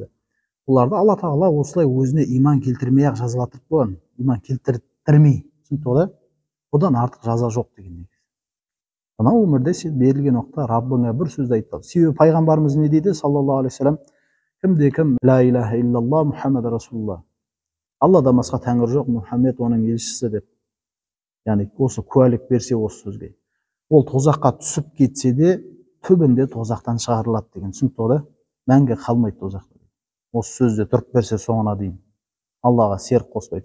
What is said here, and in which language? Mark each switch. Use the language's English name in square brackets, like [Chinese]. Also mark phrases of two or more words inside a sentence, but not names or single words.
[Kazakh] Оларды Алла тағала осылай өзіне иман келтірмей ақ жазалатып қойған. Иман келтірмей, түсінікті ғой да? Одан артық жаза жоқ деген негіз. Мына өмірде сен берілген уақытта Раббыңа бір сөзді айтпады. Себебі пайғамбарымыз не дейді, [Arabic] صلى الله عليه وسلم, [Kazakh] кімде кім [Arabic] لا إله إلا الله محمد رسول الله, [Kazakh] Алладан басқа тәңір жоқ, Мұхаммед оның елшісі деп, яғни осы куәлік берсе осы сөзге, ол тозаққа түсіп кетсе де түбінде тозақтан шығарылады деген. Түсінікті ғой да? Мәңгі қалмайды тозақта. Осы сөзде тұрып берсе соңына дейін, Аллаға серік қоспайды.